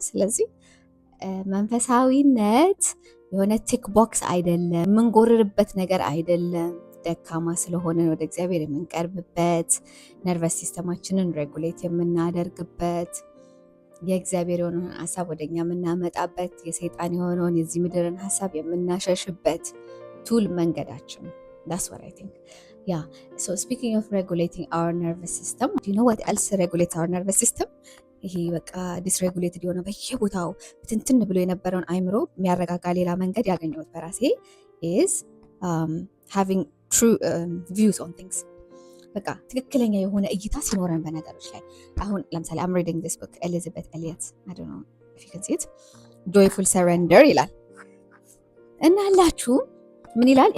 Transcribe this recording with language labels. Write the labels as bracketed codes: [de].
[am] ስለዚህ መንፈሳዊነት የሆነ ቲክ ቦክስ አይደለም፣ የምንጎርርበት ነገር አይደለም። ደካማ ስለሆነ ወደ እግዚአብሔር የምንቀርብበት፣ ነርቨስ ሲስተማችንን ሬጉሌት የምናደርግበት፣ የእግዚአብሔር የሆነውን ሀሳብ ወደኛ የምናመጣበት፣ የሰይጣን የሆነውን የዚህ ምድርን ሀሳብ የምናሸሽበት ቱል መንገዳችን። [en] that's what I think. Yeah, so speaking of regulating our nervous system, do you know what else regulates our nervous system? [am] ይሄ በቃ ዲስሬጉሌትድ የሆነ በየቦታው ትንትን ብሎ የነበረውን አይምሮ የሚያረጋጋ ሌላ መንገድ ያገኘሁት በራሴ [en] is having true views on things። [am] በቃ ትክክለኛ የሆነ እይታ ሲኖረን በነገሮች ላይ። አሁን ለምሳሌ [en] I'm reading this book [am] ኤሊዛቤት ኤሊየት [en] I don't know if you can see it joyful surrender [am] ይላል እና አላችሁ ምን ይላል?